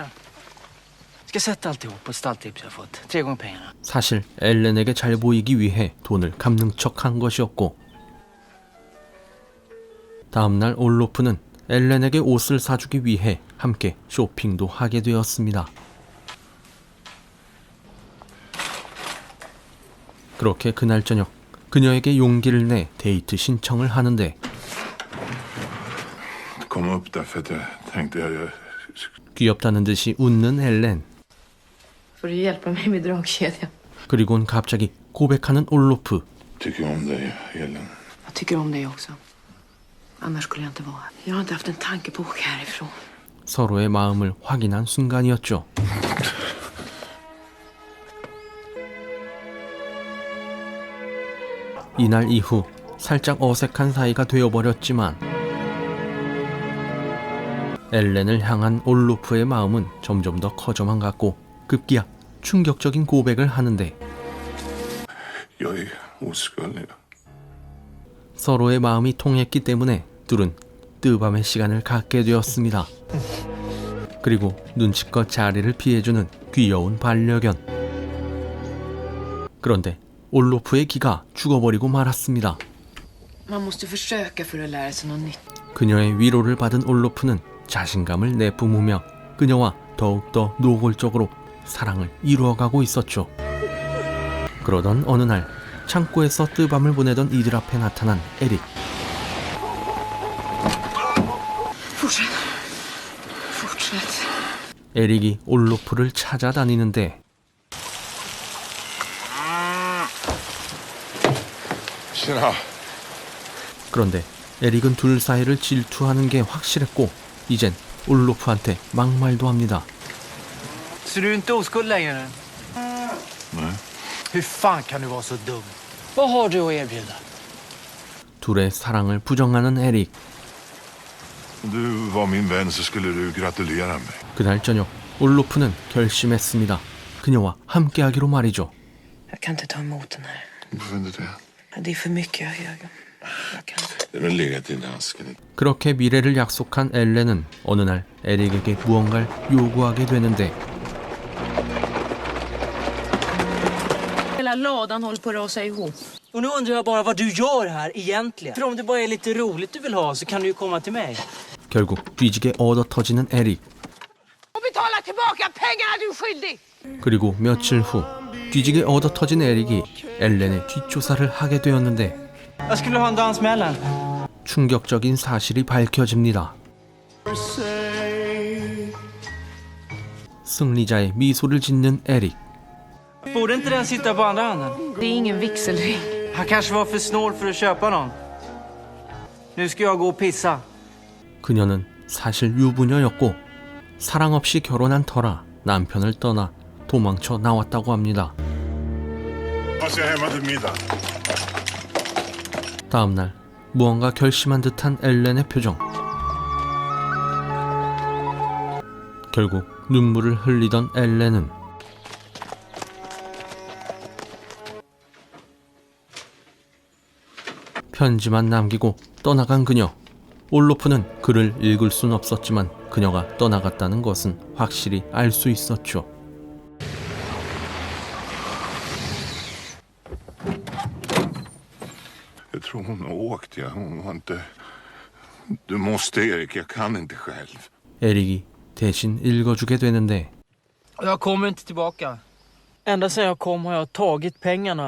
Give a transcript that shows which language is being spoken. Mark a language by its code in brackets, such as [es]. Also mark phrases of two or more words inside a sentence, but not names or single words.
[sv] Ska sätta alltihop på ett stalltips jag fått. 3 gånger pengarna. [ko] 사실 엘렌에게 잘 보이기 위해 돈을 갚는 척한 것이었고 다음날 올로프는 엘렌에게 옷을 사주기 위해 함께 쇼핑도 하게 되었습니다. 그렇게 그날 저녁 그녀에게 용기를 내 데이트 신청을 하는데 [sv] Kom upp därför att jag tänkte jag... [ko] 귀엽다는 듯이 웃는 엘렌. [sv] Får du hjälpa mig med dragkedjan? [ko] 그리곤 갑자기 고백하는 올로프. [sv] Tycker om dig, Ellen. Jag tycker om dig också. Annars skulle jag inte vara här. Jag har inte haft en tanke på att åka härifrån. [ko] 서로의 마음을 확인한 순간이었죠. 이날 이후 살짝 어색한 사이가 되어버렸지만 엘렌을 향한 올로프의 마음은 점점 더 커져만 갔고 급기야 충격적인 고백을 하는데 [sv] Jag är oskuld. [ko] 서로의 마음이 통했기 때문에 둘은 뜨밤의 시간을 갖게 되었습니다. 그리고 눈치껏 자리를 피해주는 귀여운 반려견. 그런데 올로프의 기가 죽어버리고 말았습니다. [sv] Man måste försöka för att lära sig något nytt. [ko] 그녀의 위로를 받은 올로프는 자신감을 내뿜으며 그녀와 더욱더 노골적으로 사랑을 이루어가고 있었죠. 그러던 어느 날 창고에서 뜨밤을 보내던 이들 앞에 나타난 에릭. [sv] Fortsätt. Fortsätt. [ko] 에릭이 올로프를 찾아다니는데 [sv] Tjena. [ko] 그런데 에릭은 둘 사이를 질투하는 게 확실했고 이젠 올로프한테 막말도 합니다. [sv] Så du är inte oskuld längre? Nej. Hur fan kan du vara så dum? Vad har du att erbjuda? [ko] 둘의 사랑을 부정하는 에릭. [sv] Om du var min vän så skulle du gratulera mig. [ko] 그날 저녁 올로프는 결심했습니다. 그녀와 함께하기로 말이죠. [sv] Jag kan inte ta emot den här. Varför inte det? Det är för mycket, Jörgen. Jag kan. Den har legat i asken. [ko] 그렇게 미래를 약속한 엘렌은 어느 날 에릭에게 무언가를 요구하게 되는데 [sv] Hela ladan håller på att rasa ihop. Och nu undrar jag bara vad du gör här egentligen. För om det bara är lite roligt du vill ha så kan du ju komma till mig. [ko] 결국 뒤지게 얻어 터지는 에릭. [sv] Och betala tillbaka pengarna du är skyldig! [ko] 그리고 며칠 후 뒤지게 얻어 터진 에릭이 엘렌의 뒷조사를 하게 되었는데 [sv] Jag skulle ha en dans med Ellen. [ko] 충격적인 사실이 밝혀집니다. 승리자의 미소를 짓는 에릭. [sv] Borde inte den sitta på andra handen? Det är ingen vigselring. Han kanske var för snål för att köpa någon. Nu ska jag gå och pissa. [ko] 그녀는 사실 유부녀였고 사랑 없이 결혼한 터라 남편을 떠나 도망쳐 나왔다고 합니다. [sv] Hoppas jag är hemma till middag. [ko] 다음날 무언가 결심한 듯한 엘렌의 표정. 결국 눈물을 흘리던 엘렌은 편지만 남기고 떠나간 그녀. 올로프는 글을 읽을 순 없었지만 그녀가 떠나갔다는 것은 확실히 알 수 있었죠. [sv] Jag tror hon har åkt, ja. Hon har inte... Du måste, Erik. Jag kan inte själv. [ko] 에릭이 대신 읽어주게 되는데 [sv] Jag kommer inte tillbaka. Ända sedan jag kom har jag tagit pengarna.